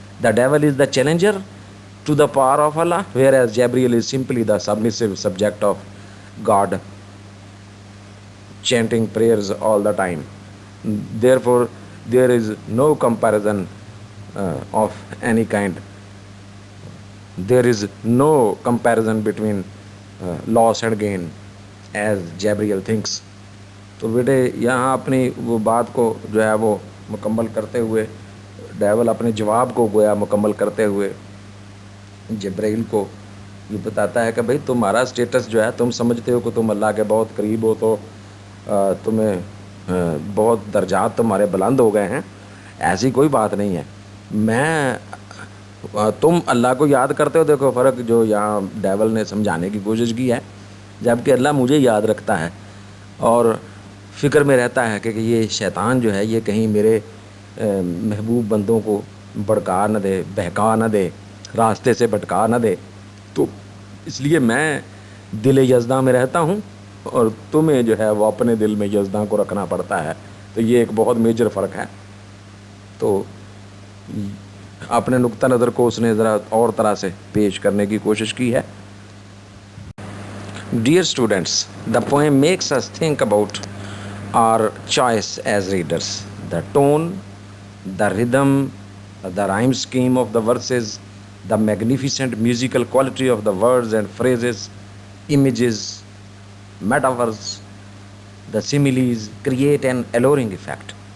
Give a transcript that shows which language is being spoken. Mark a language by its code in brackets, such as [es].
[en] The devil is the challenger to the power of Allah, whereas Gabriel is simply the submissive subject of God, chanting prayers all the time. Therefore, there is no comparison of any kind. There is no comparison between loss and gain, as Gabriel thinks. [ur] تو بیٹے یہاں اپنی وہ بات کو جو ہے وہ مکمل کرتے ہوئے ڈیول اپنے جواب کو گویا مکمل کرتے ہوئے جبرائیل کو یہ بتاتا ہے کہ بھئی تمہارا سٹیٹس جو ہے تم سمجھتے ہو کہ تم اللہ کے بہت قریب ہو، تو تمہیں بہت درجات تمہارے بلند ہو گئے ہیں. ایسی کوئی بات نہیں ہے. تم اللہ کو یاد کرتے ہو. دیکھو فرق جو یہاں ڈیول نے سمجھانے کی کوشش کی ہے. جبکہ اللہ مجھے یاد رکھتا ہے اور فکر میں رہتا ہے کہ یہ شیطان جو ہے یہ کہیں میرے محبوب بندوں کو بھڑکا نہ دے، بہکا نہ دے، راستے سے بھٹکا نہ دے. تو اس لیے میں دل یزداں میں رہتا ہوں اور تمہیں جو ہے وہ اپنے دل میں یزداں کو رکھنا پڑتا ہے. تو یہ ایک بہت میجر فرق ہے. تو اپنے نقطہ نظر کو اس نے ذرا اور طرح سے پیش کرنے کی کوشش کی ہے. [en] Dear students, the poem makes us think about our choice as readers. The tone, the rhythm, the rhyme scheme of the verses, the magnificent musical quality of the words and phrases, images, metaphors, the similes create an alluring effect.